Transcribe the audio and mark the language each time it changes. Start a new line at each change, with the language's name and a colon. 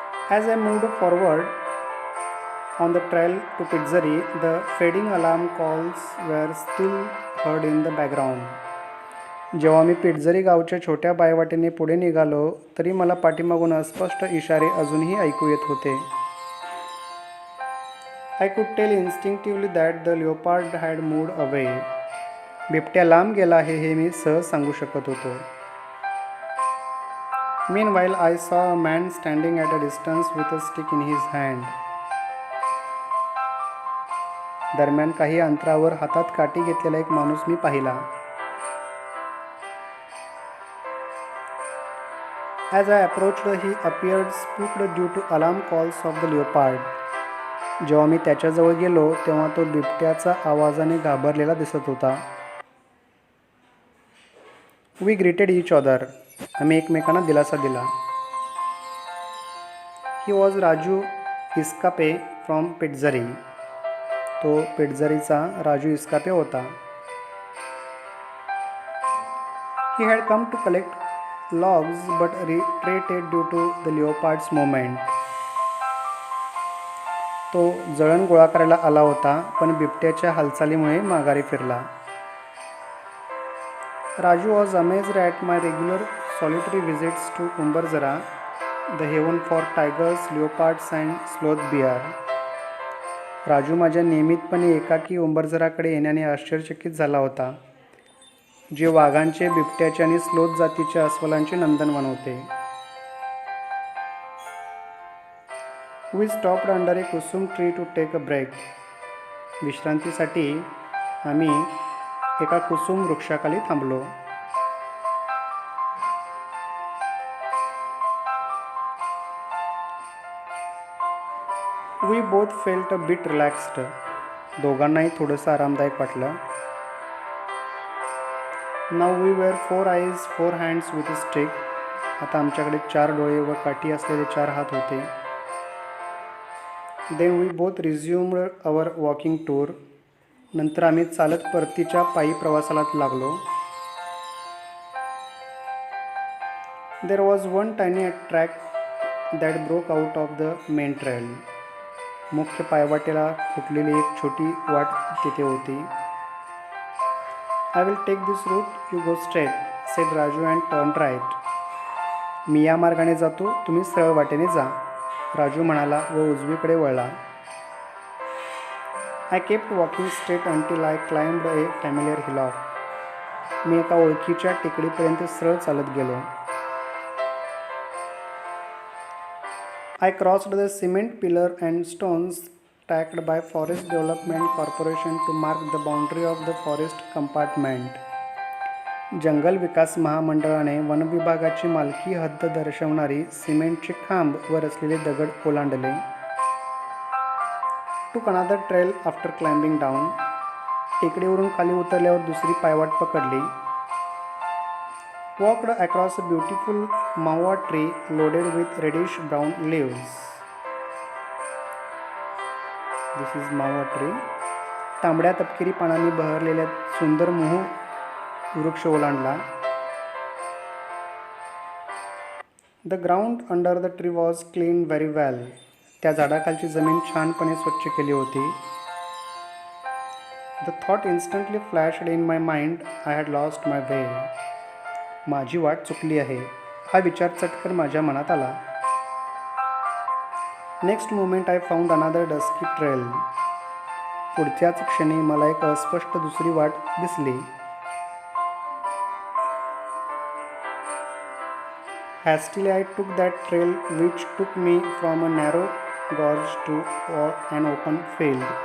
English: As I moved forward on the trail to Pitezari, the fading alarm calls were still heard in the background.
Marathi: जेव्हा मी पिटझरी गावच्या छोट्या बायवाटेने पुढे निघालो तरी मला पाठीमागून अस्पष्ट इशारे अजूनही ऐकू येत होते.
English: I could tell instinctively that the leopard had moved away.
Marathi: बिबट्या लांब गेला आहे हे मी सहज सांगू शकत होतो.
English: Meanwhile, I saw a man standing at a distance with a stick in his hand.
Marathi: दरम्यान काही अंतरावर हातात काठी घेतलेला एक माणूस मी पाहिला.
English: As I approached, he appeared spooked due to alarm calls of the leopard.
Marathi: जेव्हा मी त्याच्याजवळ गेलो तेव्हा तो बिबट्याचा आवाजाने घाबरलेला दिसत होता.
English: We greeted each other.
Marathi: आम्ही एकमेकांना दिलासा दिला.
English: He was Raju Iskape from Pitzari.
Marathi: तो पिटझरीचा राजू इस्कापे होता.
English: He had come to collect logs but retreated due to the leopard's movement.
Marathi: तो जळण गोळा करायला आला होता पण बिबट्याच्या हालचालीमुळे माघारी फिरला.
English: Raju was amazed at my regular solitary visits to Umbarzara, the haven for tigers, leopards and sloth bear.
Marathi: Raju माझ्या नियमितपणे एकाकी उंबरझराकडे येण्याने आश्चर्यचकित झाला होता, जे वाघांचे, बिबट्याचे आणि स्लोथ जातीच्या अस्वलांचे नंदनवन होते.
English: We stopped under a kusum tree to take a break.
Marathi: विश्रांतीसाठी आम्ही एका कुसुम वृक्षाखाली थांबलो.
English: We both felt a bit relaxed.
Marathi: दोघांनाही थोडंसं आरामदायक वाटलं.
English: Now we were 4 eyes, 4 hands with a stick.
Marathi: आता आमच्याकडे 4 डोळे व काठी असलेले 4 हात होते.
English: Then we both resumed our walking tour.
Marathi: नंतर आम्ही चालत परतीच्या पायी प्रवासाला लागलो.
English: There was one tiny track that broke out of the main trail.
Marathi: मुख्य पायवाटेला फुटलेली एक छोटी वाट तिथे होती.
English: I will take this route, you go straight, said Raju and turned right.
Marathi: मी या मार्गाने जातो, तुम्ही सरळ वाटेने जा, राजू म्हणाला व उजवीकडे वळला.
English: I kept walking straight until I climbed a familiar hillock.
Marathi: मी एका ओळखीच्या टेकडीपर्यंत सरळ चालत गेलो.
English: I crossed the cement pillar and stones stacked by Forest Development Corporation to mark the boundary of the forest compartment.
Marathi: जंगल विकास महामंडळाने वन विभागाची मालकी हद्द दर्शवणारी सिमेंटचे खांब वर असलेले दगड ओलांडले.
English: Took another trail after climbing down.
Marathi: टेकडीवरून खाली उतरल्यावर दुसरी पायवाट पकडली.
English: Walked across a beautiful mawa tree loaded with reddish brown leaves. This is mawa tree.
Marathi: तांबड्या तपकिरी पानांनी बहरलेल्या सुंदर मोहू वृक्ष ओलांडला.
English: The ground under the tree was cleaned very well.
Marathi: त्या झाडाखालची जमीन छानपणे स्वच्छ केली होती.
English: The thought instantly flashed in my mind, I had lost my way.
Marathi: माझी वाट चुकली आहे हा विचार चटकन माझ्या मनात आला.
English: Next moment I found another dusky trail.
Marathi: पुढच्याच क्षणी मला एक अस्पष्ट दुसरी वाट दिसली.
English: Hastily I took that trail which took me from a narrow gorge to an open field.